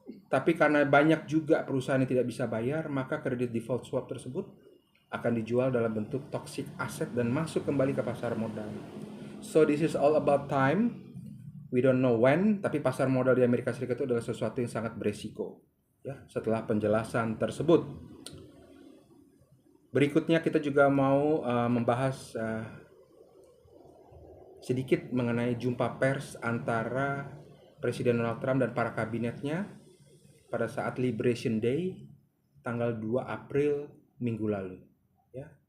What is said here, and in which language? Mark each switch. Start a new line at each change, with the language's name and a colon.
Indonesian: Tapi karena banyak juga perusahaan yang tidak bisa bayar, maka credit default swap tersebut akan dijual dalam bentuk toxic asset dan masuk kembali ke pasar modal.
English: So this is all about time. We don't know when,
Indonesian: tapi pasar modal di Amerika Serikat itu adalah sesuatu yang sangat beresiko. Ya, setelah penjelasan tersebut, berikutnya kita juga mau membahas sedikit mengenai jumpa pers antara Presiden Donald Trump dan para kabinetnya pada saat Liberation Day tanggal 2 April minggu lalu. Ya.